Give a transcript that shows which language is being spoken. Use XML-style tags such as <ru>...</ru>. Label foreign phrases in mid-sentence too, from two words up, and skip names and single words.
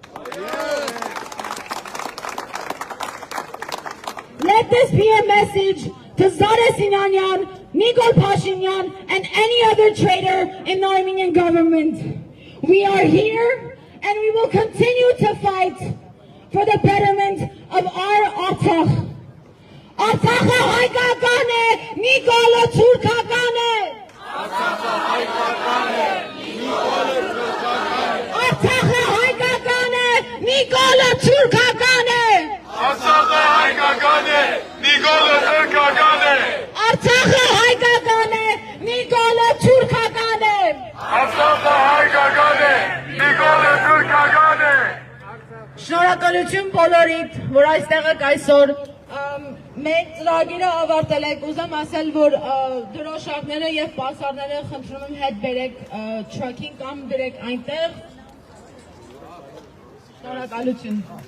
<en>Let this be a message to Zara Sinanyan, Nikola Pashinyan, and any other traitor in the Armenian government. We are here and we will continue to fight for the betterment of our Artsakh.</en> <hy>Արցախ հայկականե, Նիկոլա թուրքականե. Արցախ հայկականե, Նիկոլա թուրքականե. Արցախ հայկականե, Նիկոլա թուրքականե. Արցախ հայկականե, Նիկոլա թուրքականե. Արցախ հայկականե, Նիկոլա թուրքականե. Արցախ հայկականե, Նիկոլա թուրքականե. Շնորհակալություն բոլորիդ, որ այստեղ եք այսօր։ Մեր ծրագիրը ավարտել եք, ուզեմ ասել, որ դրոշակները եւ պասարները խնդրում եմ հետ բերեք թրաքին կամ դրեք այնտեղ։ Շնորհակալություն։</hy>